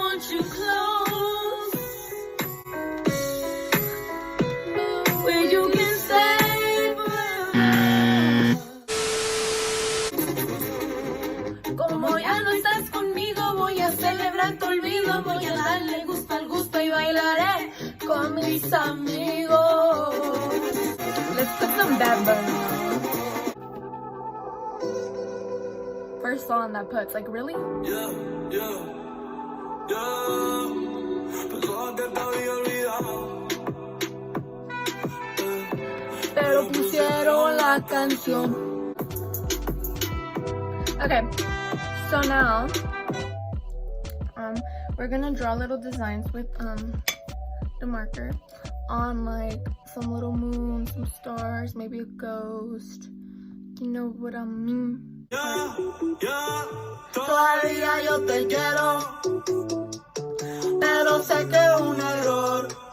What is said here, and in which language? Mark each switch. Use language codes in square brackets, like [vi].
[en] You close where you can stay forever. [es] Como ya no estás conmigo, voy a celebrar tu olvido, voy a darle gusto al gusto y bailaré con mis amigos. [en] Let's put some Bad Bunny. First song that puts, like, really? Yeah. [es] Pero pusieron la canción. [en] Okay, so now we're gonna draw little designs with the marker on like some little moon, some stars, maybe a ghost. You know what I mean? [es] Todavía yo te quiero, pero sé que es un error.